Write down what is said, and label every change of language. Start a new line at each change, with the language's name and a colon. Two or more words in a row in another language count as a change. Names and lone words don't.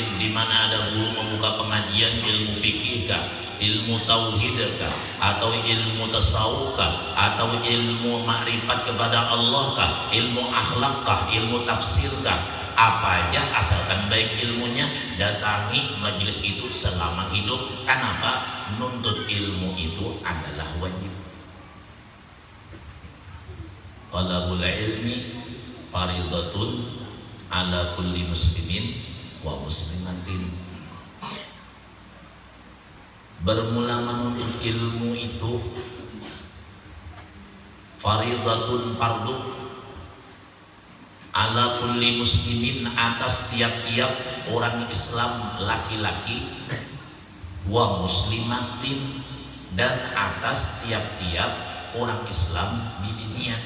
Indonesian: Di mana ada guru membuka pengajian ilmu fikih kah, ilmu tauhid kah, atau ilmu tasawuf kah, atau ilmu makrifat kepada Allah kah, ilmu akhlak kah, ilmu tafsir kah, apa aja asalkan baik ilmunya, datangi majelis itu selama hidup. Kenapa? Nuntut ilmu itu adalah wajib.
Arabic: طلب العلم فريضة على كل مسلم ومسلمة.
Indonesian: Bermula menuntut ilmu itu
Arabic: فريضة فرض على كل مسلم,
Indonesian: atas tiap-tiap orang Islam laki-laki,
Arabic: ومسلمة,
Indonesian: dan atas tiap-tiap orang Islam binian.